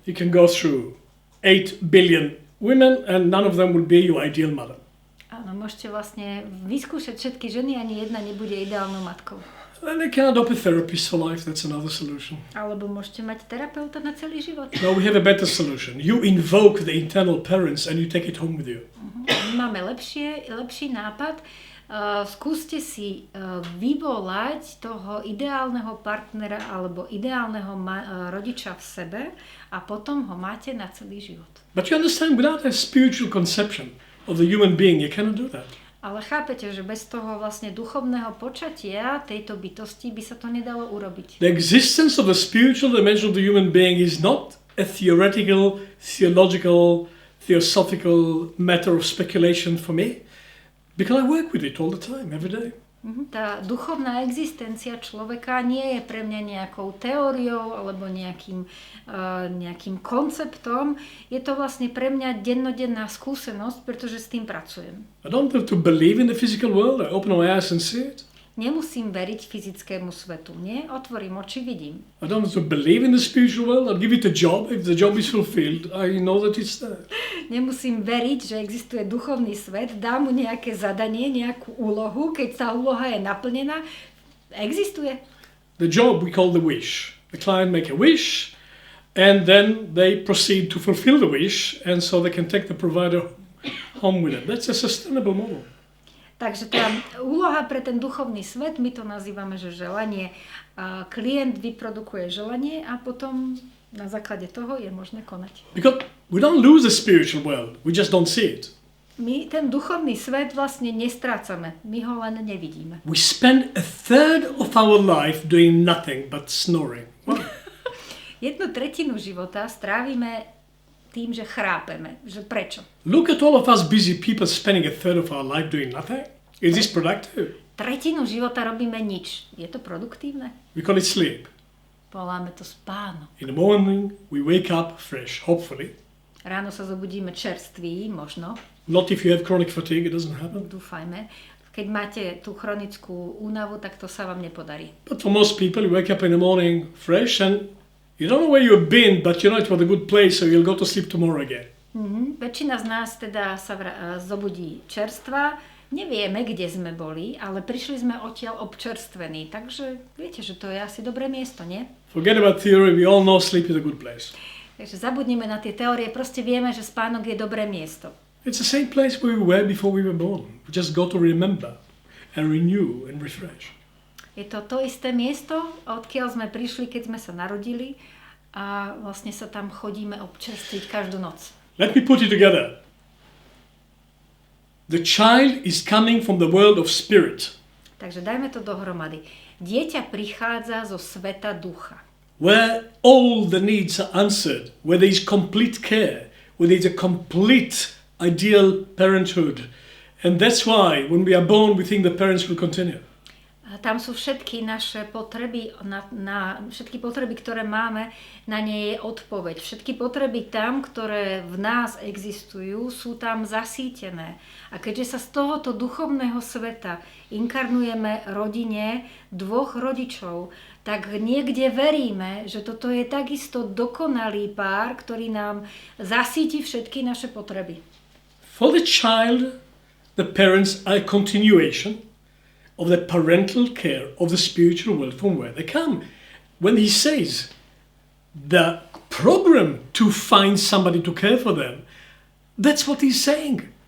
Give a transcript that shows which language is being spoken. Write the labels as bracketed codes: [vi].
[en] You can go through 8 billion women and none of them will be your ideal mother. [sk] Áno, môžete vlastne vyskúšať všetky ženy, ani jedna nebude ideálnou matkou. [en] And they can adopt a therapist for life, that's another solution. [sk] Alebo môžete mať terapeuta na celý život. [en] No, we have a better solution. You invoke the internal parents and you take it home with you. [sk] My máme lepší nápad. Skúste si vyvolať toho ideálneho partnera alebo ideálneho rodiča v sebe a potom ho máte na celý život. [en] But you understand, without a spiritual conception of the human being, you cannot do that. [sk] Ale chápete, že bez toho vlastne duchovného počatia tejto bytosti by sa to nedalo urobiť. [en] The existence of the spiritual dimension of the human being is not a theoretical, theological, theosophical matter of speculation for me, because I work with it all the time, every day. [sk] Tá duchovná existencia človeka nie je pre mňa nejakou teóriou alebo nejakým konceptom. Je to vlastne pre mňa dennodenná skúsenosť, pretože s tým pracujem. [en] I don't have to believe in the physical world. I open my eyes and see it. [sk] Nemusím veriť fyzickému svetu, nie? Otvorím oči, vidím. [en] I don't have to believe in the spiritual world. I'll give it a job. If the job is fulfilled, I know that it's there. [sk] Nemusím veriť, že existuje duchovný svet, dám mu nejaké zadanie, nejakú úlohu, keď tá úloha je naplnená, existuje. [en] The job we call the wish. The client make a wish, and then they proceed to fulfill the wish, and so they can take the provider home with them. That's a sustainable model. [sk] Takže tá úloha pre ten duchovný svet, my to nazývame, že želanie. Klient vyprodukuje želanie a potom na základe toho je možné konať. [en] Because we don't lose the spiritual world, we just don't see it. [sk] My ten duchovný svet vlastne nestrácame, my ho len nevidíme. [en] We spend a third of our life doing nothing but snoring. Wow. [sk] 1/3 života strávime tým, že chrápeme. Že prečo? [en] Look at all of us busy people spending a third of our life doing nothing. Is this productive? [sk] 1/3 života robíme nič. Je to produktívne? [en] We call it sleep. [sk] Voláme to spánok. [en] In the morning we wake up fresh, hopefully. [sk] Ráno sa zobudíme čerství, možno. [en] Not if you have chronic fatigue, it doesn't happen. [sk] Dúfajme. Keď máte tú chronickú únavu, tak to sa vám nepodarí. [en] But for most people, you wake up in the morning fresh and you don't know where you've been, but you know it was a good place, so you'll go to sleep tomorrow again. [sk] Väčšina z nás teda sa zobudí čerstva. Nevieme, kde sme boli, ale prišli sme odtiaľ občerstvení. Takže viete, že to je asi dobré miesto, nie? [en] Forget about theory, we all know sleep is a good place. [sk] Takže zabudnime na tie teórie, proste vieme, že spánok je dobré miesto. [en] It's the same place where we were before we were born. We just go to remember and renew and refresh. [sk] Je to isté miesto, odkiaľ sme prišli, keď sme sa narodili a vlastne sa tam chodíme občerstviť každú noc. [en] Let me put it together. The child is coming from the world of spirit. [sk] Takže dajme to dohromady. Dieťa prichádza zo sveta ducha. [en] Where all the needs are answered, where there is complete care, where there is a complete ideal parenthood. And that's why when we are born, we think the parents will continue. [sk] Tam sú všetky naše potreby, všetky potreby, ktoré máme, na ne je odpoveď. Všetky potreby tam, ktoré v nás existujú, sú tam zasítené. A keďže sa z tohoto duchovného sveta inkarnujeme rodine 2 rodičov, tak niekde veríme, že toto je takisto dokonalý pár, ktorý nám zasíti všetky naše potreby. [en] For the child, the parents are a continuation of the parental care of the spiritual world from where they come. When he says the program to find somebody to care for them, that's what he's saying.